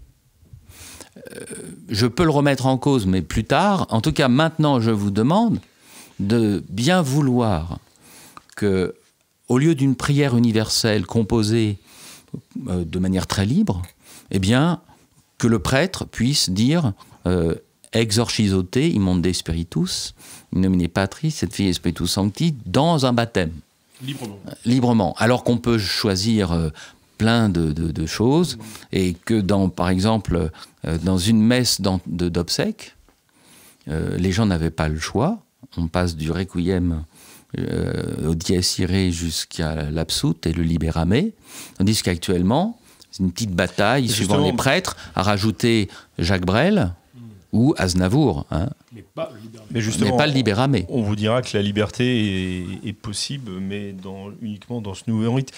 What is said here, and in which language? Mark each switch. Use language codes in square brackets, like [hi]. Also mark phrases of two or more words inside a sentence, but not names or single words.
[fr] Je peux le remettre en cause, mais plus tard. En tout cas, maintenant, je vous demande de bien vouloir que, au lieu d'une prière universelle composée de manière très libre, eh bien, que le prêtre puisse dire [la] exorcizo te, immonde spiritus, in nomine Patris et Filii et Spiritus Sancti, [fr] dans un baptême. Librement. Alors qu'on peut choisir plein de choses, et que par exemple, dans une messe d'obsèques, les gens n'avaient pas le choix. On passe du requiem au dies irae jusqu'à l'absut et le libérame, tandis qu'actuellement, c'est une petite bataille, suivant les prêtres, à rajouter Jacques Brel ou Aznavour. Hein. Mais justement, mais pas le libérame. On vous dira que la liberté est possible, mais uniquement dans ce nouveau rite.